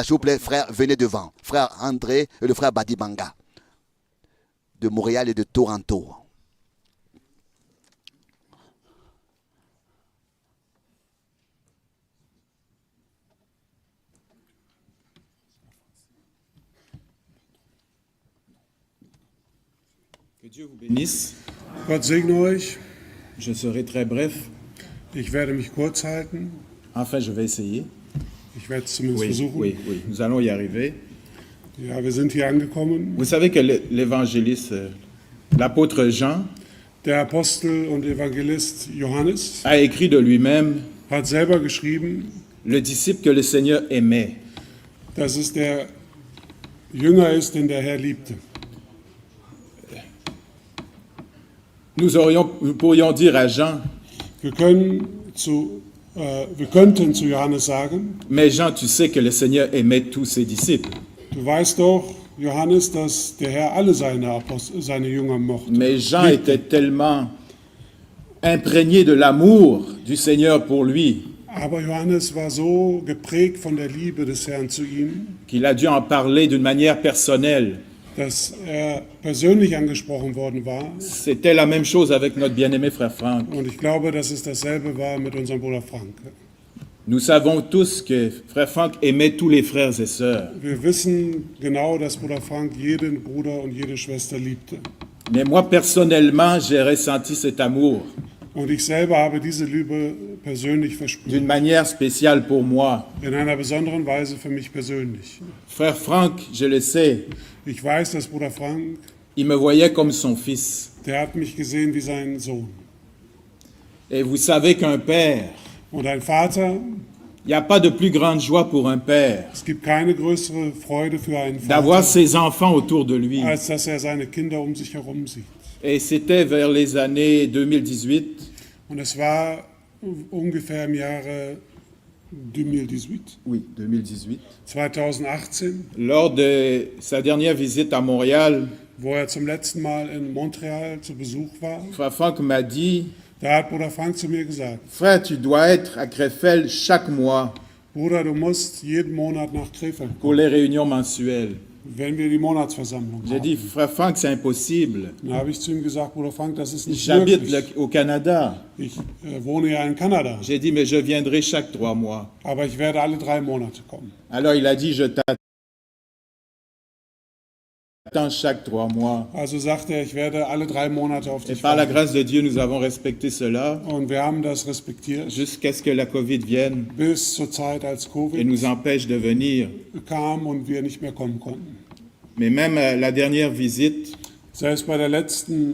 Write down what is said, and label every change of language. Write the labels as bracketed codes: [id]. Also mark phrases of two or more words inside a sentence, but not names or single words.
[fr] S'il vous plaît, frère, venez devant. Frère André et le frère Badibanga de Montréal et de Toronto. Que Dieu vous bénisse. [de] Gott segne euch. [fr] Je serai très bref. [de] Ich werde mich kurz halten. [fr] Enfin, je vais essayer. [de] Ich werde es zumindest versuchen. [fr] Oui, nous allons y arriver. [de] Ja, wir sind hier angekommen. [fr] Vous savez que l'évangéliste, l'apôtre Jean, [de] Der Apostel und Evangelist Johannes [fr] a écrit de lui-même, [de] hat selber geschrieben, [fr] le disciple que le Seigneur aimait. [de] dass es der Jünger ist, den der Herr liebte. [fr] Nous pourrions dire à Jean, [de] Wir könnten zu Johannes sagen, [fr] mais Jean, tu sais que le Seigneur aimait tous ses disciples. [de] du weißt doch, Johannes, dass der Herr alle seine Jünger mochte. [fr] Mais Jean était tellement imprégné de l'amour du Seigneur pour lui [de] Aber Johannes war so geprägt von der Liebe des Herrn zu ihm, [fr] qu'il a dû en parler d'une manière personnelle. [de] dass persönlich angesprochen worden war. [fr] C'était la même chose avec notre bien-aimé frère Franck. [de] Und ich glaube, dass es dasselbe war mit unserem Bruder Frank. [fr] Nous savons tous que frère Franck aimait tous les frères et sœurs. [de] Wir wissen genau, dass Bruder Frank jeden Bruder und jede Schwester liebte. [fr] Mais moi, personnellement, j'ai ressenti cet amour [de] Und ich selber habe diese Liebe persönlich verspürt. [fr] d'une manière spéciale pour moi. [de] In einer besonderen Weise für mich persönlich. [fr] Frère Franck, je le sais, [de] Ich weiß, dass Bruder Frank, [fr] il me voyait comme son fils. [de] der hat mich gesehen wie sein Sohn. [fr] Et vous savez qu'un père, [de] Und ein Vater, [fr] il n'y a pas de plus grande joie pour un père [de] es gibt keine größere Freude für einen [fr] d'avoir [de] Vater, [fr] ses enfants autour de lui. [de] als dass er seine Kinder um sich herum sieht. [fr] Et c'était vers les années 2018. [de] Und es war ungefähr im Jahre 2018, [fr] Oui, 2018. 2018, Lors de sa dernière visite à Montréal, [de] wo er zum letzten Mal in Montreal zu Besuch war. [fr] frère Franck m'a dit, [de] Da hat Bruder Frank zu mir gesagt, [fr] frère, tu dois être à Krefeld chaque mois [de] Bruder, du musst jeden Monat nach Krefeld [fr] pour [de] kommen, [fr] les réunions mensuelles. [de] wenn wir die Monatsversammlung [fr] J'ai dit, [de] haben. [fr] frère Franck, c'est impossible. [de] Dann habe ich zu ihm gesagt, Bruder Frank, das ist nicht [fr] J'habite [de] möglich. [fr] au Canada. [de] Ich wohne ja in Kanada, [fr] J'ai dit, mais je viendrai chaque 3 mois. [de] aber ich werde alle 3 Monate kommen. [fr] Alors il a dit, je t'attends chaque 3 mois. [de] Also sagte er, ich werde alle 3 Monate auf [fr] Et [de] dich [fr] par la [de] warten. [fr] grâce de Dieu, nous avons respecté cela [de] Und wir haben das respektiert, [fr] jusqu'à ce que la Covid vienne [de] bis zur Zeit, als [fr] et [de] Covid [fr] nous empêche de venir. [de] kam und wir nicht mehr kommen konnten. [fr] Mais même la dernière visite, [de] Selbst bei der letzten,